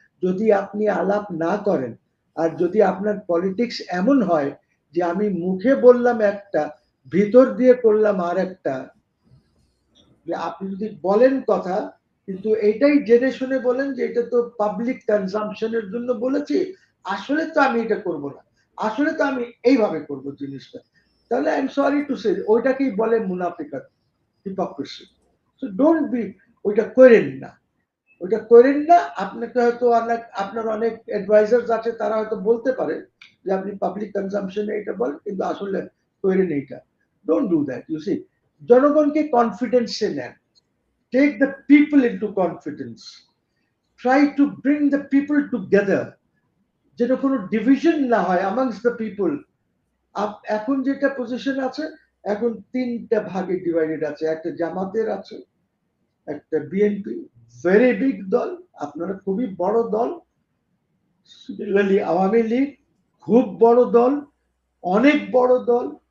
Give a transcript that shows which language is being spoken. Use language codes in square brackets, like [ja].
[bn] যদি আপনি আলাপ না করেন আর যদি আপনার পলিটিক্স এমন হয় যে আমি মুখে বললাম একটা ভিতর দিয়ে করলাম আর একটা, যে আপনি যদি বলেন কথা কিন্তু এটাই জেনে শুনে বলেন যে এটা তো পাবলিক কনজাম্পশনের জন্য বলেছি, আসলে তো আমি এটা করব না, আসলে তো আমি এইভাবে করব জিনিসটা, তাহলে [en] I am sorry to say [bn] ওইটাকেই বলে মুনাফিকাত, হিপোক্রেসি। [en] so don't be, [bn] ওইটা করেন না, ওইটা করেন না। আপনাকে হয়তো অনেক আপনার অনেক অ্যাডভাইজার্স আছে তারা হয়তো বলতে পারে যে আপনি পাবলিক কনজাম্পশনে এটা বলেন, কিন্তু আসলে করেন এইটা, [en] Don't do that, you see. [bn] জনগণকে কনফিডেন্সে নেন, [en] take the people into confidence, try to bring the people together, [bn] যেন কোনো ডিভিশন না হয় [en] amongst the people। [bn] এখন যেটা পজিশন আছে, এখন 3টা ভাগে ডিভাইডেড আছে, একটা জামাতের আছে, একটা বিএনপি, ভেরি বিগ দল, আপনারা খুবই বড় দল, সিমিলারলি আওয়ামী লীগ খুব বড় দল, অনেক বড় দল।